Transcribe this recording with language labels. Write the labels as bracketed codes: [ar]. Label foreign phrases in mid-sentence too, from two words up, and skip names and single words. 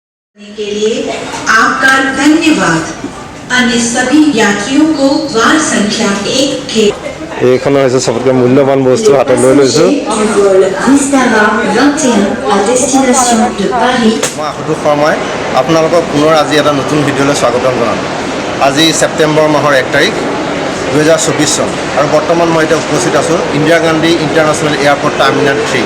[hi] के लिए आपका धन्यवाद। अन्य सभी यात्रियों को द्वार संख्या 1 के [as] এইখন হৈছে সবতকৈ মূল্যৱান বস্তু হাতত লৈ লৈছোঁ। মই আশুতোষ শৰ্মাই আপোনালোকক পুনৰ আজি এটা নতুন ভিডিঅ'লৈ স্বাগতম জনালোঁ। আজি ছেপ্টেম্বৰ মাহৰ 1 তাৰিখ 2024 চন আৰু বৰ্তমান মই এতিয়া উপস্থিত আছোঁ ইন্দিৰা গান্ধী ইণ্টাৰনেশ্যনেল এয়াৰপৰ্ট টাৰ্মিনেল 3।